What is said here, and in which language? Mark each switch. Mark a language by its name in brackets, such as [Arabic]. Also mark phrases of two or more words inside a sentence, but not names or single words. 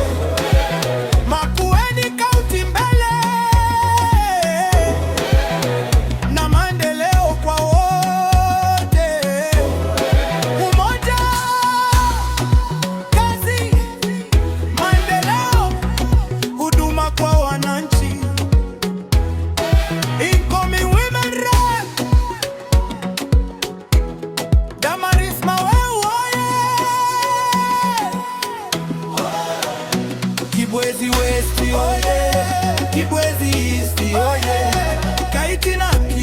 [Swahili] Makueni County mbele, na maendeleo kwa wote. Umoja, kazi, maendeleo, huduma kwa wananchi. [English] Incoming women rep, [Swahili] Damaris Maweo oye. Kibwezi West oye, Kibwezi East oye, Kaiti na